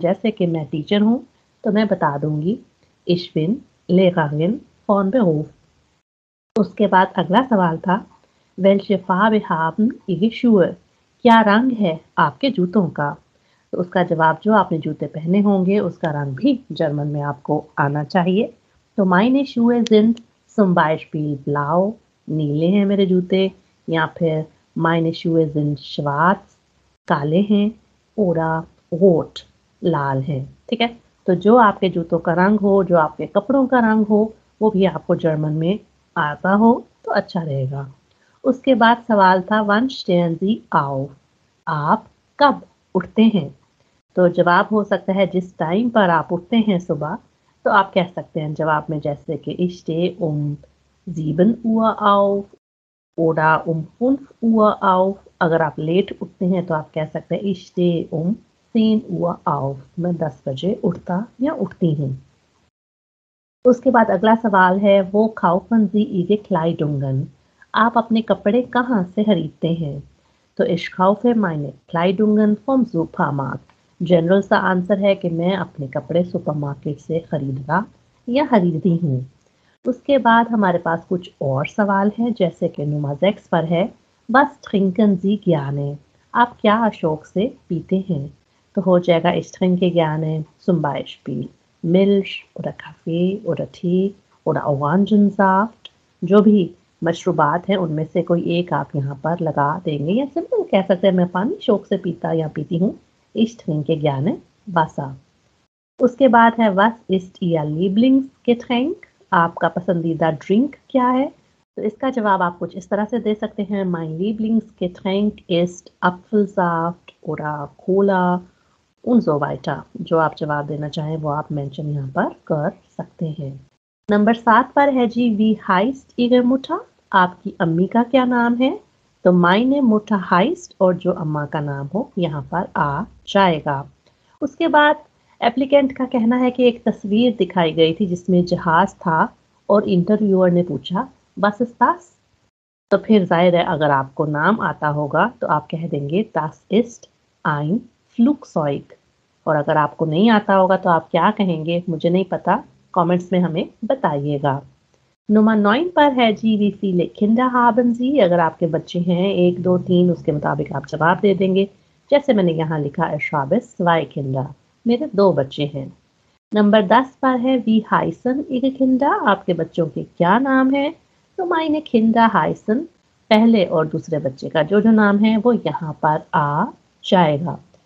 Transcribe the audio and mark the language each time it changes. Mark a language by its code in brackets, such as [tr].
[hi] जैसे कि मैं टीचर हूँ, तो मैं बता दूँगी, [de] इश बिन लेहरेरिन फ़ॉन बेहूफ़। [hi] उसके बाद अगला सवाल था, [de] वेल्चे फ़ार्बे haben Ihre Schuhe? [hi] क्या रंग है आपके जूतों का? तो उसका जवाब जो आपने जूते पहने होंगे उसका रंग भी जर्मन में आपको आना चाहिए। [de] तो meine Schuhe sind zum Beispiel blau, [hi] नीले हैं मेरे जूते, [de] या फिर meine Schuhe sind schwarz, [hi] काले हैं, [de] oder rot, [hi] लाल हैं। ठीक है? तो जो आपके जूतों का रंग हो, जो आपके कपड़ों का रंग हो, वो भी आपको जर्मन में आता हो तो अच्छा रहेगा। उसके बाद सवाल था, [de] wann stehen Sie auf? [hi] आप कब उठते हैं? तो जवाब हो सकता है जिस टाइम पर आप उठते हैं सुबह, तो आप कह सकते हैं जवाब में, जैसे कि [de] ich stehe um 7 Uhr auf [hi] oder um 5 Uhr auf। अगर आप लेट उठते हैं तो आप कह सकते हैं, [de] ich stehe um 10 Uhr auf, [hi] मैं 10 बजे उठता या उठती हूँ। उसके बाद अगला सवाल है, [de] वो kaufen Sie Ihre Kleidungen? [hi] आप अपने कपड़े कहाँ से खरीदते हैं? [de] तो ich kaufe meine Kleidungen vom Supermarkt। [hi] General सा आंसर है कि मैं अपने कपड़े सुपरमार्केट से खरीदता या खरीदती हूँ। उसके बाद हमारे पास कुछ और सवाल हैं, जैसे कि Nummer 6 पर है, [de] was trinken Sie gerne? [hi] आप क्या शौक से पीते हैं? तो हो जाएगा, [de] ich trinke gerne zum Beispiel Milch oder Kaffee oder Tee oder Orangensaft। [hi] जो भी मशरूबात हैं उनमें से कोई एक आप यहाँ पर लगा देंगे, या सिंपल कह सकते हैं, मैं पानी शौक से पीता या पीती हूँ, [de] ich trinke gerne Wasser। [hi] उसके बाद है, [de] was ist Ihr Lieblingsgetränk? [hi] आपका पसंदीदा ड्रिंक क्या है? तो इसका जवाब आप कुछ इस तरह से दे सकते हैं, [de] mein Lieblingsgetränk ist Apfelsaft oder Cola und so weiter। [hi] जो आप जवाब देना चाहें वो आप मेंशन यहाँ पर कर सकते हैं। नंबर 7 पर है जी, [de] wie heißt Ihre Mutter? [hi] आपकी अम्मी का क्या नाम है? तो [de] meine Mutter heißt, [hi] और जो अम्मा का नाम हो यहाँ पर आ जाएगा। उसके बाद एप्लीकेंट का कहना है कि एक तस्वीर दिखाई गई थी जिसमें जहाज था और इंटरव्यूअर ने पूछा, [de] बस इस्तास? [hi] तो फिर जाहिर है अगर आपको नाम आता होगा तो आप कह देंगे, [de] das ist ein Flugzeug। [hi] और अगर आपको नहीं आता होगा तो आप क्या कहेंगे, मुझे नहीं पता, कमेंट्स में हमें बताइएगा। नंबर 9 पर है जी, [de] wie viele Kinder haben Sie? [hi] अगर आपके बच्चे हैं 1, 2, 3, उसके मुताबिक आप जवाब दे देंगे। जैसे मैंने यहाँ लिखा है, [de] ich habe 2 Kinder, [hi] मेरे 2 बच्चे हैं। नंबर 10 पर है, [de] wie heißen Ihre Kinder? [hi] आपके बच्चों के क्या नाम हैं? तो [de] meine Kinder heißen [hi] पहले और दूसरे बच्चे का जो नाम है वो यहाँ पर आ जाएगा।